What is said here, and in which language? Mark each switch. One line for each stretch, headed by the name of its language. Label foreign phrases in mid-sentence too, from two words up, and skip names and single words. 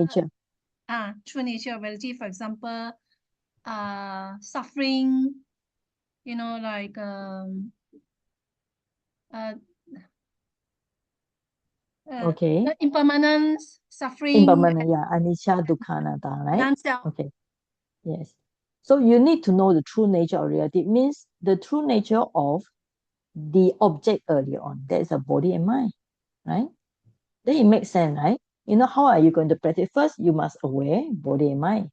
English: nature. true nature of reality. For example, suffering. Like uh, Okay. the impermanence, suffering, Impermanent, yeah.
Pali: Anicca, dukkha, anatta,
English: right? non-self. Okay, yes. So you need to know the true nature of reality. It means the true nature of the object earlier on. That is a body and mind, right? Then it makes sense, right? You know, how are you going to practice? First, you must aware body and mind.